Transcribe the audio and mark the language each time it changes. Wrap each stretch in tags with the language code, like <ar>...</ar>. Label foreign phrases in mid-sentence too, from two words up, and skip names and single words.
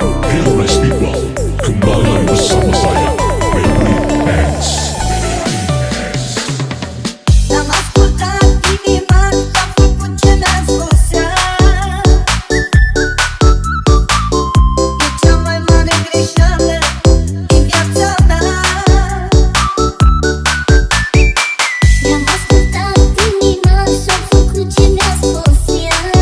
<en>Hello nice people,</en> <id>kembali lagi bersama saya, Fahri Dance.</id> <ro>Am ascultat inima, am făcut ce mi-a spus ea. E cea mai mare greșeală din viața mea. I-am ascultat inima și-am făcut ce mi-a spus ea.</ro>